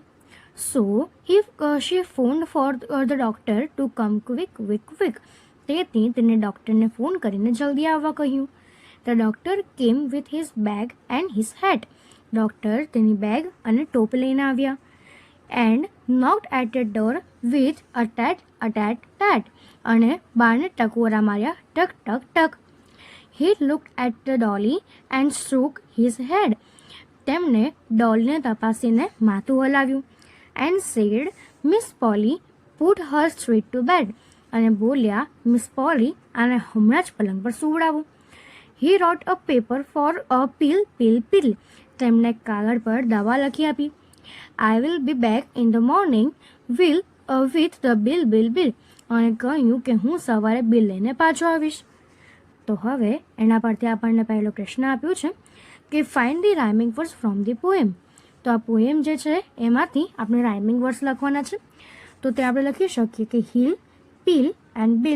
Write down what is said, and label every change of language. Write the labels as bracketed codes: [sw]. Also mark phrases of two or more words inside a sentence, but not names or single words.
[en] So she phone for the doctor to come quick. [gu] તેથી તેને ડૉક્ટરને ફોન કરીને જલ્દી આવવા કહ્યું. [en] The doctor came with his bag and his hat. [gu] ડૉક્ટર તેની બેગ અને ટોપી લઈને આવ્યા. [en] And knocked at the door with a tat [gu] અને બારને ટકોરા માર્યા ટક ટક ટક. [en] He looked at the dolly and shook his head. [gu] તેમણે ડોલને તપાસીને માથું હલાવ્યું. [en] And said, Miss Polly put her straight to bed. [gu] અને બોલ્યા, મિસ પોલી આને હમણાં જ પલંગ પર સુવડાવું. [en] He wrote a paper for a pill. [gu] તેમણે કાગળ પર દવા લખી આપી. [en] I will be back in the morning with the bill. [gu] અને કહ્યું કે હું સવારે બિલ લઈને પાછો આવીશ. તો હવે એના પરથી આપણને પહેલો પ્રશ્ન આપ્યો છે કે [en] find the rhyming words from the poem. [gu] તો આ પોએમ જે છે એમાંથી આપણે [en] rhyming words [gu] લખવાના છે. તો તે આપણે લખી શકીએ કે [en] hill, pill and bill.